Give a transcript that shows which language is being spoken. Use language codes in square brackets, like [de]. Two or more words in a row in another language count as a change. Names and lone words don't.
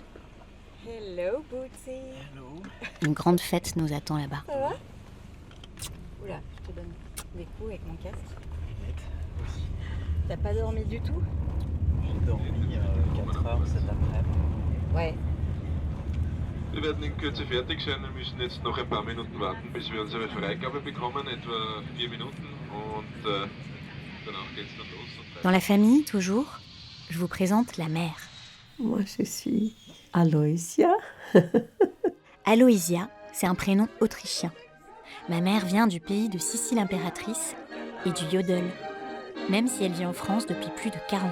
[en] Hello, Bootsy. [fr] Une grande fête nous attend là-bas. Ça va? Oula, je te donne des coups avec mon casque. T'as pas dormi du tout? J'ai dormi 4 heures cet après-midi. Ouais. [de] Wir werden in Kürze fertig sein und müssen jetzt noch ein paar Minuten warten, bis wir unsere Freigabe bekommen, etwa 4 Minuten. Und danach geht's dann los. [fr] Dans la famille, toujours, je vous présente la mère. Moi, je suis Aloysia. Aloysia, c'est un prénom autrichien. Ma mère vient du pays de Sicile impératrice et du yodel, même si elle vit en France depuis plus de 40 ans.